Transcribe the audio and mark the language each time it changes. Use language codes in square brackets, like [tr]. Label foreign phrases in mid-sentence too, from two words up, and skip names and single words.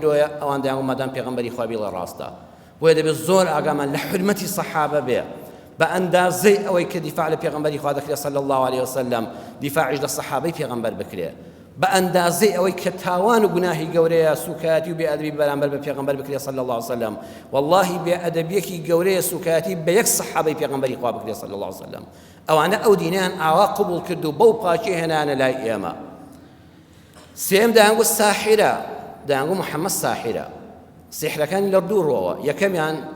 [ckb] درۆیە ئەوان دەیانگوت مادام پێغەمبەری خوا بێڵێ ڕاستە بۆیە دەبێت زۆر ئاگامان لە حورمەتی سەحابە بێ بە ئەندازەی ئەوەی کە دیفاع لە پێغەمبەری خوا دەکرێت [ar] صلی الله عليه وسلم [ckb] دیفاعیش لە سەحابەی پێغەمبەر بکرێ بە ئەندازەی ئەوەی کە تاوان و گوناهی گەورەیە سوکایەتی و بێئەدەبی بەرامبەر بە پێغەمبەر بکرێت [ar] صلی الله عليه وسلم [ckb] والله بێئەدەبیەکی گەورەیە سوکایەتی بە یەک سەحابەی پێغەمبەری خوا بکرێت [ar] صلی الله عليه وسلم [ckb] ئەوانە ئەو دینیان ئاوا قبول کرد و بەو پاکی هێنانە لای ئێمە سێم دەیانگوت ساحرە دەیانگوت محەممەد ساحرە سیحرەکانی لە دوو ڕۆوە یەکەمیان